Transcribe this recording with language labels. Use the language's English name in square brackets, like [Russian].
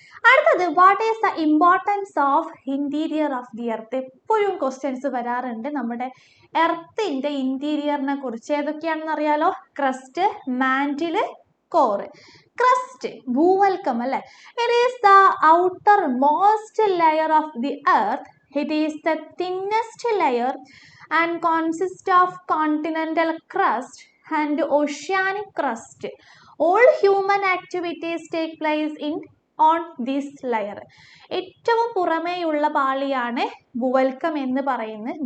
[English] അടുത്തത്, what is the importance of interior of the earth? [Malayalam] എപ്പോഴും questions വരാറുണ്ട് നമ്മുടെ എർത്തിന്റെ ഇന്റീരിയറിനെ കുറിച്ച്. ഏതൊക്കെയാണെന്ന് അറിയാലോ? [English] Crust, mantle, core. Crust [Malayalam] ഭൂവൽക്കം അല്ലെ, [English] It is the outermost layer of the earth It is the thinnest layer and consists of continental crust and oceanic crust. All human activities take place on this layer. [Malayalam] ഏറ്റവും പുറമേയുള്ള പാളിയാണ് ഭൂവൽക്കം എന്ന് പറയുന്നത്.